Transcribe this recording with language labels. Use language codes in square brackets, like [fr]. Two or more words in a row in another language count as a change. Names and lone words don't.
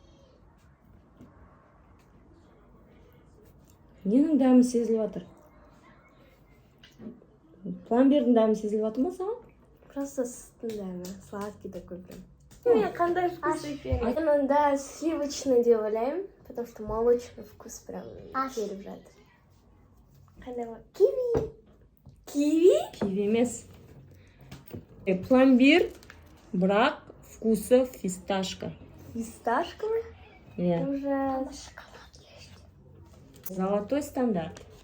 [kk] Ненің дәмі сезіліп жатыр? Пломбирдің дәмі сезіліп жатыр ма саған? [ru] Просто [kk] сүттің дәмі, [ru] сладкий такой прям. [kk] Мен қандай вкус екен? Мен онда сливочный деп ойлаймын, [ru] потому что молочный вкус прям [kk] келіп жатыр. Қандай бар? Киви. Киви? Киви емес. Пломбир, бірақ [ru] вкусы фисташка. [kk] Фисташка ма? Иә. Ужас. [ru] Золотой стандарт.